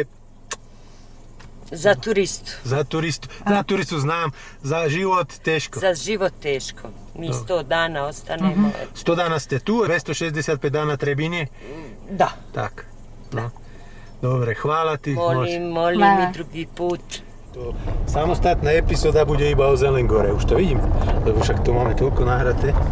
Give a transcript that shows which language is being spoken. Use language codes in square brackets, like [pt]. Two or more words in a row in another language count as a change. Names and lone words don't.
[sr] Za turistu. Za turistu znam, za život teško. Za život teško. Mi 100 dana ostanemo. 100 dana ste tu, 265 dana Trebinje? Da. [sk] Tak. No. Dobre, [sr] hvala ti. Molim i drugi put. [sk] To samostatná epizóda bude iba o Zelengore, už to vidím, lebo však to máme toľko nahraté.